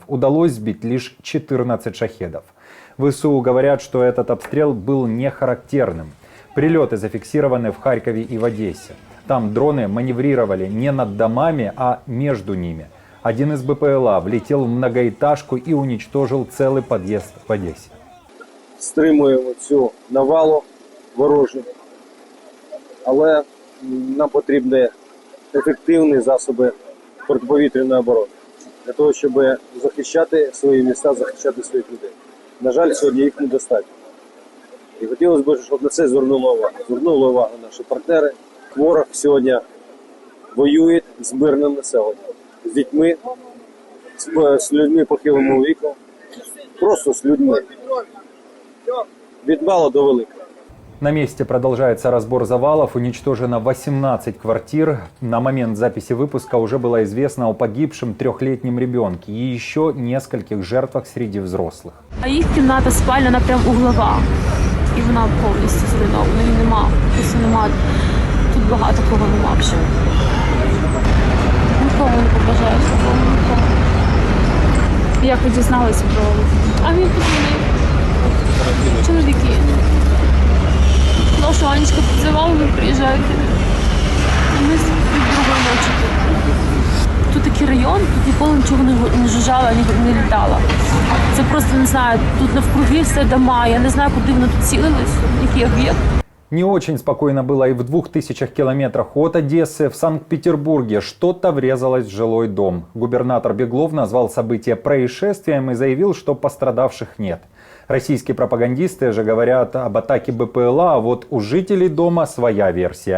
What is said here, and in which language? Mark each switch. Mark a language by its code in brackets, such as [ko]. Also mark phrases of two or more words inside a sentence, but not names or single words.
[ru] Удалось сбить лишь 14 шахедов. ВСУ говорят, что этот обстрел был не характерным. Прилеты зафиксированы в Харькове и в Одессе. Там дроны маневрировали не над домами, а между ними. Один из БПЛА влетел в многоэтажку и уничтожил целый подъезд в Одессе. [uk] Стримуємо цю навалу ворожу, але нам потрібні ефективні засоби протиповітряної оборони для того, щоб захищати свої міста, захищати своїх людей. На жаль, сьогодні їх недостатньо. І хотілося б, щоб на це звернули увагу. Звернули увагу наші партнери. Ворог сьогодні воює з мирним населенням, з дітьми, з людьми похилого віку, просто з людьми. Від мала до великого. [ru] На месте продолжается разбор завалов. Уничтожено 18 квартир. На момент записи выпуска уже было известно о погибшем 3-летнем ребенке и еще нескольких жертвах среди взрослых. [uk] А їх кімната спальня, вона прям углова. І вона повністю зруйнована. Її нема. Просто нема. Тут багато кого нема вже. Нікому не побажаєш, нікому. Як ви дізналися про... А він подзвонив. Чоловіки. Ну що, Анечка підзивала, ви приїжджаєте. І ми з другої ночі тут. Тут такий район, тут ніколи нічого не жужжало, не літало. Це просто, не знаю, тут навкруги все дома, я не знаю, куди воно тут цілилось, який об'єкт. [ru] Не очень спокойно было и в 2000 километрах от Одессы. В Санкт-Петербурге что-то врезалось в жилой дом. Губернатор Беглов назвал событие происшествием и заявил, что пострадавших нет. Российские пропагандисты же говорят об атаке БПЛА, а вот у жителей дома своя версия.